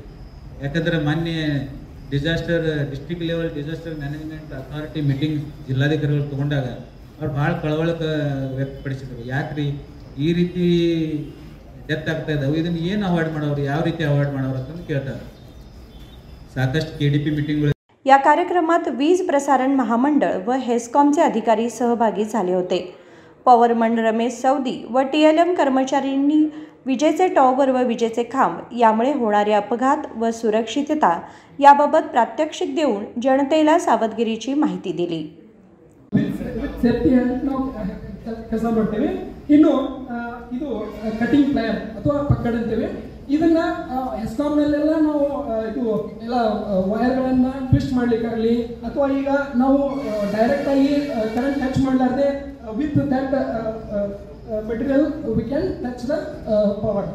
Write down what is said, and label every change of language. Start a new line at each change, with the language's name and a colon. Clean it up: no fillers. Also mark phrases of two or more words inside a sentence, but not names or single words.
Kannada: ಯಾಕಂದರೆ ಮೊನ್ನೆ
English: district level disaster management authority meeting
Kannada: ಜಿಲ್ಲಾಧಿಕಾರಿಗಳು ತೊಗೊಂಡಾಗ ಅವ್ರು ಭಾಳ ಕಳವಳ ವ್ಯಕ್ತಪಡಿಸಿದ್ರು. ಯಾಕ್ರಿ ಈ ರೀತಿ ಡೆತ್ ಆಗ್ತಾ ಇದ್ದಾವೆ, ಇದನ್ನು ಏನು ಅವಾಯ್ಡ್ ಮಾಡೋರು, ಯಾವ ರೀತಿ ಅವಾಯ್ड ಮಾಡೋರು ಅಂತ ಕೇಳ್ತಾರೆ. साकष्ट KDP मीटिंग.
Marathi: या कार्यक्रमात वीज प्रसारण महामंडळ व हेस्कॉमचे अधिकारी सहभागी झाले होते. पॉवरमन रमेश सौदी व TLM कर्मचाऱ्यांनी विजेचे टॉवर व विजेचे खांब यामुळे होणारे अपघात व सुरक्षितता याबाबत प्रात्यक्षिक देऊन जनतेला सावधगिरीची माहिती दिली.
Kannada: ಕೆಲಸ ಮಾಡ್ತೇವೆ. ಇನ್ನು ಇದು
English: cutting plan
Kannada: ಅಥವಾ ಪಕ್ಕಡ್ ಅಂತೇವೆ. ಇದನ್ನ ಹೆಸ್ಕಾಮ್ನಲ್ಲೆಲ್ಲ ನಾವು ಇದು ಎಲ್ಲ ವೈರ್ಗಳನ್ನು ಟ್ವಿಸ್ಟ್ ಮಾಡಲಿಕ್ಕಾಗಲಿ ಅಥವಾ ಈಗ ನಾವು ಡೈರೆಕ್ಟಾಗಿ
English: current touch
Kannada: ಮಾಡಲಾರ್ದೆ
English: with that material we can touch the power.